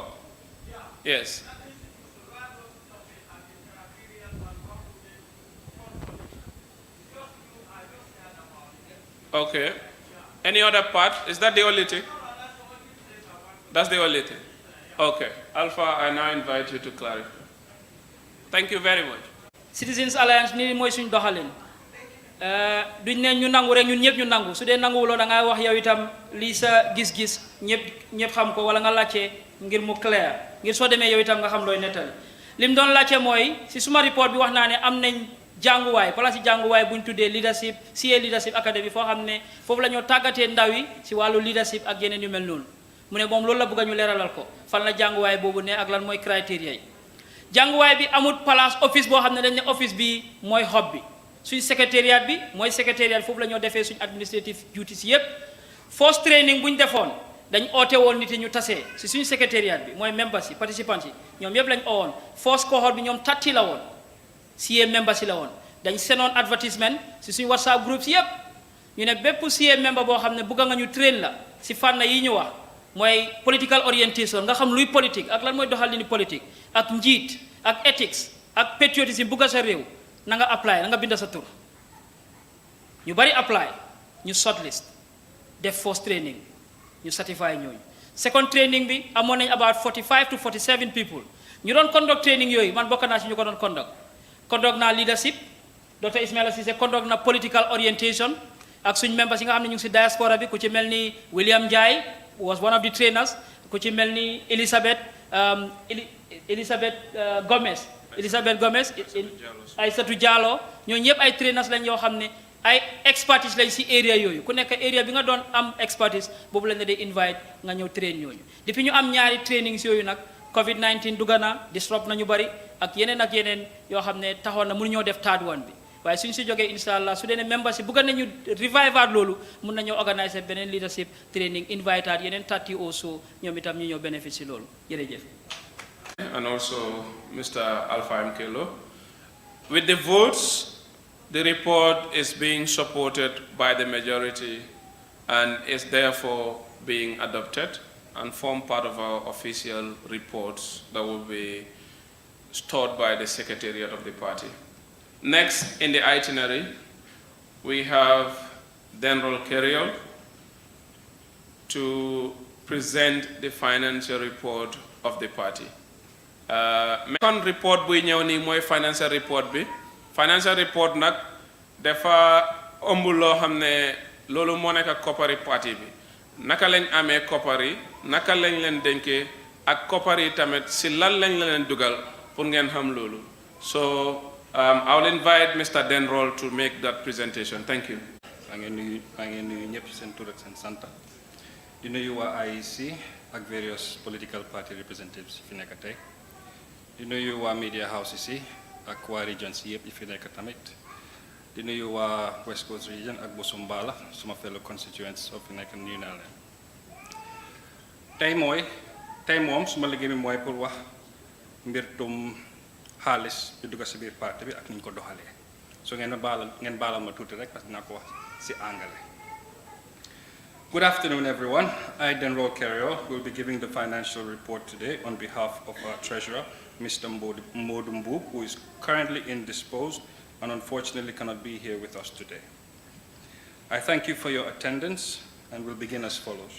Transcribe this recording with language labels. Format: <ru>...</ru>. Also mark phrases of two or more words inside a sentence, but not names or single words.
<en>Yes. Okay. Any other part? Is that the only thing? That's the only thing. Okay. Alpha, I now invite you to clarify. Thank you very much.</en> <wo>Citizens Alliance ni moy suñ doxalin duñ ne ñu nangu rek ñun ñëpp ñu nangu su dee nanguwuloo da nga wax yow itam lii sa gis-gis ñëpp xam ko wala nga laajte ngir mu clair ngir soo demee yow itam nga xam looy nettali lim doon laajte mooy si suma report bi wax naa ne am nañ jànguwaay place si jànguwaay bu ñu tuddee leadership CA leadership academy foo xam ne foofu la ñoo tàggatee ndaw yi si wàllu leadership ak yeneen yu mel noonu mu ne moom loolu la bëgg ñu leeralal ko fan la jànguwaay boobu ne ak lan mooy criteria yi jànguwaay bi amul place office boo xam ne dañ ne office bi mooy hub bi suñ secrétariat bi mooy secrétariat foofu la ñoo defee suñ</wo> <en>administrative duties</en> <wo>yépp</wo> <en>first training</en> <wo>bu ñu defoon dañ oote woon nit yi ñu tasee si suñ secrétariat bi mooy members yi participants yi ñoom yépp lañ owoon</wo> <en>first cohort</en> <wo>bi ñoom 30 la woon</wo> <en>CA members</en> <wo>yi la woon dañ senoon advertisement si suñ</wo> <en>WhatsApp groups</en> <wo>yépp ñu ne bépp</wo> <en>CA member</en> <wo>boo xam ne bëgg nga ñu train la si fànn yi ñu wax mooy</wo> <en>political orientation</en> <wo>nga xam luy politique ak lan mooy doxalini politique ak njiit ak ethics ak patriotisme bëgg sa réew na nga apply na nga bind sa tur ñu bari apply ñu shortlist def</wo> <en>first training</en> <wo>ñu certify ñooñu</wo> <en>second training</en> <wo>bi amoon nañ</wo> <en>about 45 to 47 people</en> <wo>ñu doon</wo> <en>conduct training</en> <wo>yooyu man bokk naa si ñu ko doon conduct naa leadership Dr. Ismaila Ceesay conduct na</wo> <en>political orientation</en> <wo>ak suñ members yi nga xam ne ñu ngi si diaspora bi ku ci mel ni William Njie</wo> <en>was one of the trainers</en> <wo>ku ci mel ni Elizabeth Gomez Aïssatou Diallo ñooñu ñëpp ay trainers lañ yoo xam ne ay expertise lañ si area yooyu ku nekk area bi nga doon am expertise boobu lañ la day invite nga ñëw train ñooñu depuis ñu am ñaari trainings yooyu nag COVID-19 dugga na disrupt nañu bari ak yeneen yoo xam ne taxoon na mënu ñoo def</wo> <en>third one</en> <wo>bi waaye suñ si jógee</wo> <ar>insha allah</ar> <wo>su dee ne members yi bëgg nañu revival loolu mun nañoo organiser beneen</wo> <en>leadership training</en> <wo>invite yeneen 30 also ñoom itam ñu ñëw bénéfice si loolu jërëjëf.</wo> <en>And also Mr. Alpha Mkelo. With the votes, the report is being supported by the majority and is therefore being adopted and form part of our official reports that will be stored by the Secretariat of the party. Next in the itinerary, we have Denrol Keriol to present the financial report of the party. Second report</en> <wo>buy ñëw nii mooy</wo> <en>financial report</en> <wo>bi</wo> <en>financial report</en> <wo>nag dafa ëmb loo xam ne loolu moo nekk koppari parti bi naka lañ amee koppari naka lañ leen dénkee ak koppari tamit si lan lañ leen dugal pour ngeen xam loolu</wo> <en>so I will invite Mr. Denrol to make that presentation. Thank you.</en> <wo>maa ngi nuyu ñëpp seen tur ak seen sant di nuyu waa IEC ak</wo> <en>various political party representatives</en> <wo>fi nekk tey di nuyu waa</wo> <en>media houses</en> <wo>yi ak waa regions yëpp yi fi nekk tamit di nuyu waa West Coast region ak Busumbala suma</wo> <en>fellow constituents of</en> <wo>fi nekk nuyu naa leen tey moom suma liggéey bi mooy pour wax mbirtum xaalis bi dugg si biir parti bi ak ni ñu ko doxalee so ngeen baalal ma tuuti rek</wo> <fr>parce que</fr> <wo>dinaa ko wax si anglais</wo> <en>Good afternoon, everyone. I, Denrol Carrier, will be giving the financial report today on behalf of our treasurer, Mr. Modumbu, who is currently indisposed and unfortunately cannot be here with us today. I thank you for your attendance and will begin as follows.</en>